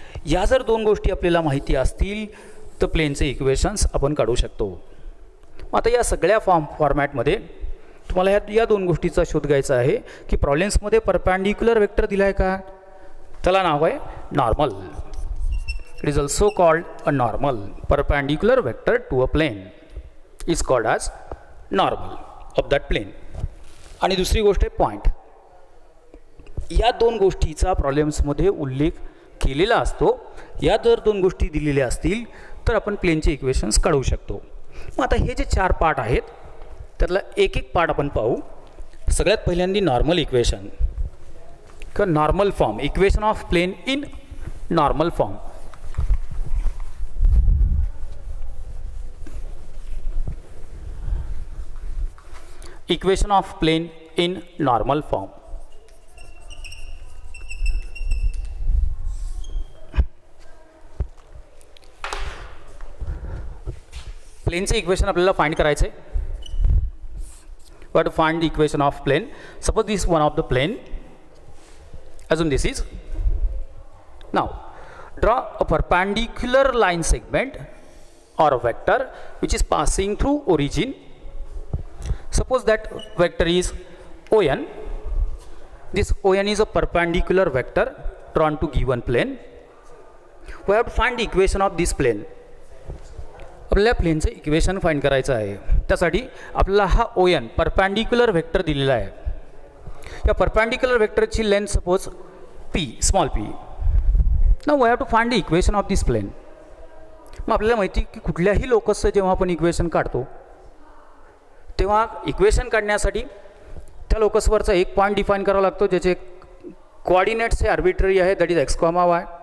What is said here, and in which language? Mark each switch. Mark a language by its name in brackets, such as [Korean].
[Marathi] या जर दोन गोष्टी आपल्याला माहिती असतील तर प्लेनचे इक्वेशन्स आपण काढू शकतो. आता या सगळ्या फॉर्मॅटमध्ये तुम्हाला या दोन गोष्टीचा शोध घ्यायचा आहे की प्रॉब्लेम्समध्ये परपॅन्डिक्युलर वेक्टर दिला आहे का, त्याला नाव आहे normal. [English] It is also called a normal. Perpendicular vector to a plane is called as normal of that plane. [Marathi] आणि दुसरी गोष्ट आहे पॉईंट. या दोन गोष्टीचा प्रॉब्लेम्समध्ये उल्लेख केलेला असतो. या जर दोन गोष्टी दिलेल्या असतील तर आपण प्लेनचे इक्वेशन्स काढू शकतो. मग आता हे जे 4 पार्ट आहेत त्यातला एक एक पार्ट आपण पाहू. सगळ्यात पहिल्यांदा नॉर्मल इक्वेशन किंवा normal form, [English] Equation of plane in normal form. Equation of plane in normal form. [Marathi] प्लेनचे इक्वेशन आपल्याला फाइंड करायचे. [English] We have to find the equation of plane. Suppose this one of the plane. Assume this is. Now draw a perpendicular line segment or a vector which is passing through origin. Suppose that vector is ON. This ON is a perpendicular vector drawn to given plane. We have to find the equation of this plane. [Marathi] आपल्याला प्लेनचं equation find करायचं आहे. त्यासाठी आपल्याला हा ON perpendicular vector दिलेला आहे. या perpendicular वेक्टरची length suppose p, small p. [English] Now we have to find the equation of this plane. [Marathi] मग आपल्याला माहिती की कुठल्याही लोकसचं जेव्हा आपण इक्वेशन काढतो तेव्हा इक्वेशन काढण्यासाठी त्या लोकसवरचा एक पॉईंट डिफाईन करावा लागतो ज्याचे कोऑर्डिनेट्स हे आर्बिट्ररी आहे, [English] that is [Marathi] x, y.